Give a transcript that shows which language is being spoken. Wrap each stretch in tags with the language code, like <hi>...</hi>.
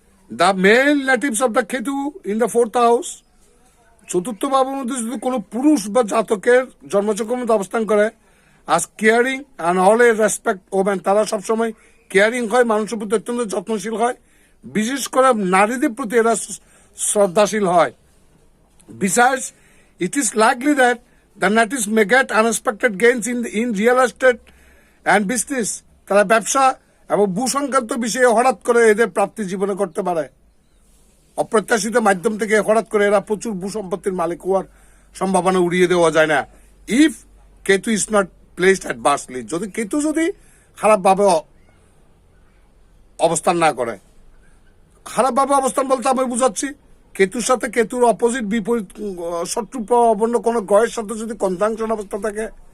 <en>the male natives of the Ketu in the 4th house,</en> <bn>চতুর্থ ভাবের মধ্যে যদি কোনো পুরুষ বা জাতকের জন্মচক্রের মধ্যে অবস্থান করে,</bn> <en>আজ caring and always respect women,</en> <bn>তারা সবসময় কেয়ারিং হয়, মানুষের প্রতি অত্যন্ত যত্নশীল হয়, বিশেষ করে নারীদের প্রতি এরা শ্রদ্ধাশীল হয়।</bn> <en>Besides, it is likely that the natives may get unexpected gains in real estate and business.</en> <bn>তারা ব্যবসা এবং ভূ সংক্রান্ত বিষয়ে হঠাৎ করে এদের প্রাপ্তি জীবনে করতে পারে। অপ্রত্যাশিত মাধ্যম থেকে হঠাৎ করে এরা প্রচুর ভূ সম্পত্তির মালিক হওয়ার সম্ভাবনা উড়িয়ে দেওয়া যায় না।</bn> <en>if Ketu is not placed adversely,</en> <bn>যদি কেতু যদি খারাপভাবে অবস্থান না করে, খারাপভাবে অবস্থান বলতে আমি বুঝাচ্ছি কেতুর সাথে কেতুর অপোজিট বিপরীত শত্রুপূর্ণ কোন গ্রহের সাথে যদি কনজাংশন অবস্থা থাকে</bn>